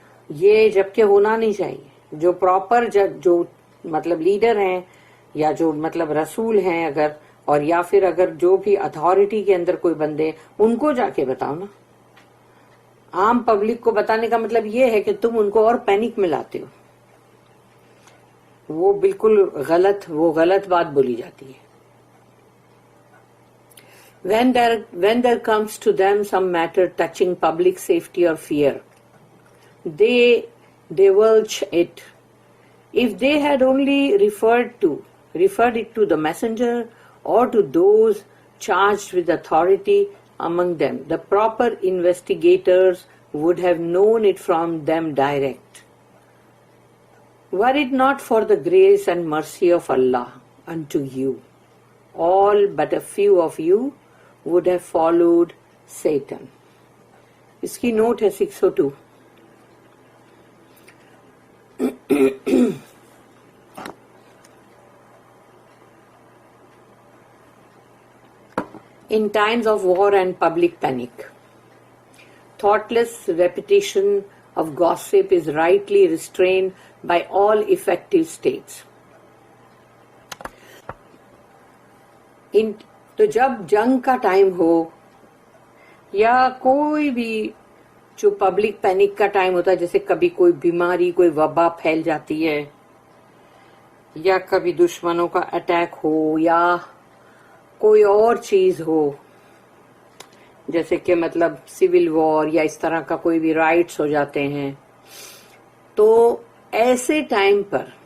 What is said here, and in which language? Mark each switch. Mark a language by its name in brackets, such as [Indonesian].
[Urdu] یہ جبکہ ہونا نہیں چاہیے. جو پراپر جو مطلب لیڈر ہیں یا جو مطلب رسول ہیں اگر، اور یا پھر اگر جو بھی اتھارٹی کے اندر کوئی بندے، ان کو جا کے بتاؤ نا. عام پبلک کو بتانے کا مطلب یہ ہے کہ تم ان کو اور پینک میں لاتے ہو. وہ بالکل غلط بات بولی جاتی ہے. [English] When there comes to them some matter touching public safety or fear, they divulge it. If they had only referred it to the messenger or to those charged with authority among them, the proper investigators would have known it from them direct. Were it not for the grace and mercy of Allah unto you, all but a few of you would have followed Satan. [Urdu] اس کی note ہے 602. [English] In times of war and public panic, thoughtless repetition of gossip is rightly restrained by all effective states. [Urdu] تو جب جنگ کا time ہو یا کوئی بھی جو پبلک پینک کا ٹائم ہوتا ہے، جیسے کبھی کوئی بیماری، کوئی وبا پھیل جاتی ہے، یا کبھی دشمنوں کا اٹیک ہو، یا کوئی اور چیز ہو، جیسے کہ مطلب سول وار یا اس طرح کا کوئی بھی رائٹس ہو جاتے ہیں، تو ایسے ٹائم پر